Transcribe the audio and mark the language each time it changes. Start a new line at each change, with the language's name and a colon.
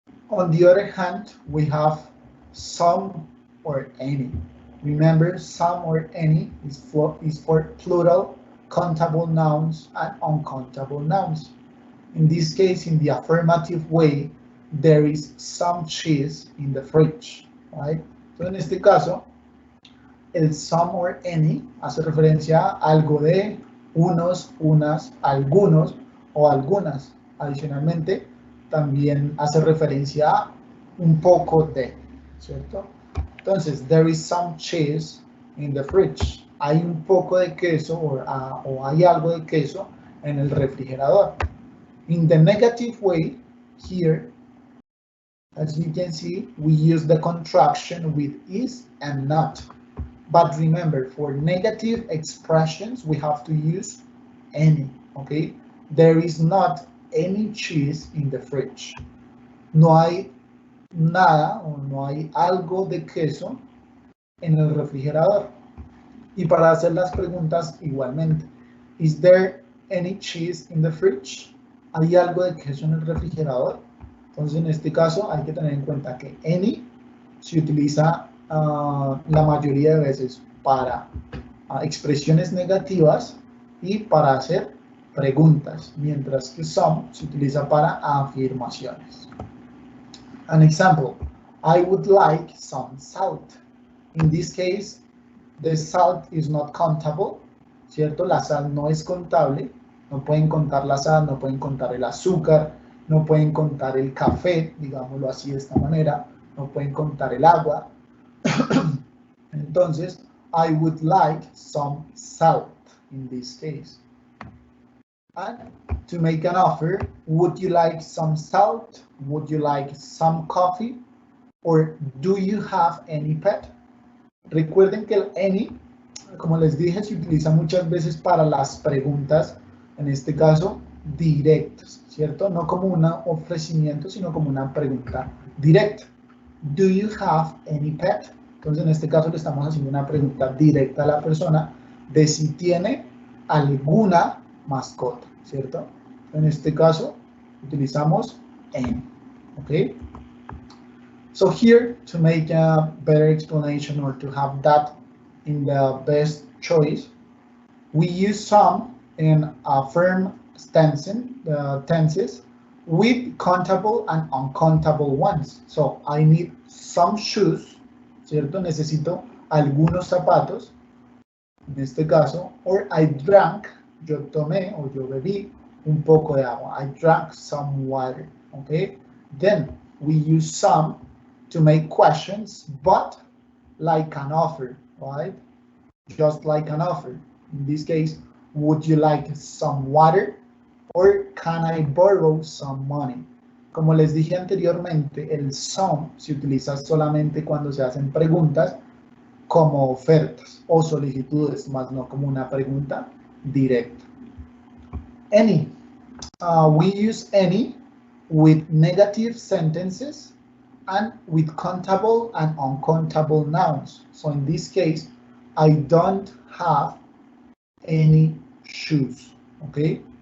English: On the other hand, we have some or any. Remember, some or any is for plural, countable nouns and uncountable nouns. In this case, in the affirmative way, there is some cheese in the fridge, right?
Spanish: So en este caso, el some or any hace referencia a algo de, unos, unas, algunos o algunas. Adicionalmente, también hace referencia a un poco de, ¿cierto?
English: Entonces, there is some cheese in the fridge.
Spanish: Hay un poco de queso o hay algo de queso en el refrigerador.
English: In the negative way, here, as you can see, we use the contraction with is and not. But remember, for negative expressions, we have to use any, okay? There is not any cheese in the fridge.
Spanish: No hay nada o no hay algo de queso en el refrigerador. Y para hacer las preguntas igualmente.
English: Is there any cheese in the fridge?
Spanish: ¿Hay algo de queso en el refrigerador? Entonces, en este caso, hay que tener en cuenta que any se utiliza la mayoría de veces para expresiones negativas y para hacer preguntas, mientras que some se utiliza para afirmaciones.
English: An example, I would like some salt. In this case, the salt is not countable, ¿cierto?
Spanish: La sal no es contable, no pueden contar la sal, no pueden contar el azúcar, no pueden contar el café, digámoslo así de esta manera, no pueden contar el agua.
English: Entonces, I would like some salt in this case. And to make an offer, would you like some salt? Would you like some coffee? Or do you have any pet?
Spanish: Recuerden que el any, como les dije, se utiliza muchas veces para las preguntas, en este caso, directas, ¿cierto? No como un ofrecimiento, sino como una pregunta directa.
English: Do you have any pet?
Spanish: Entonces, en este caso, le estamos haciendo una pregunta directa a la persona de si tiene alguna mascota, ¿cierto? En este caso, utilizamos any, ¿ok?
English: So here, to make a better explanation or to have that in the best choice, we use some in firm tenses with countable and uncountable ones. So I need some shoes,
Spanish: ¿cierto? Necesito algunos zapatos, en este caso,
English: or I drank,
Spanish: yo tomé o yo bebí un poco de agua.
English: I drank some water, okay? Then we use some to make questions, but like an offer, right? Just like an offer. In this case, would you like some water? Or can I borrow some money?
Spanish: Como les dije anteriormente, el some se utiliza solamente cuando se hacen preguntas como ofertas o solicitudes, más no como una pregunta directa.
English: Any. We use any with negative sentences and with countable and uncountable nouns. So in this case, I don't have any shoes, okay?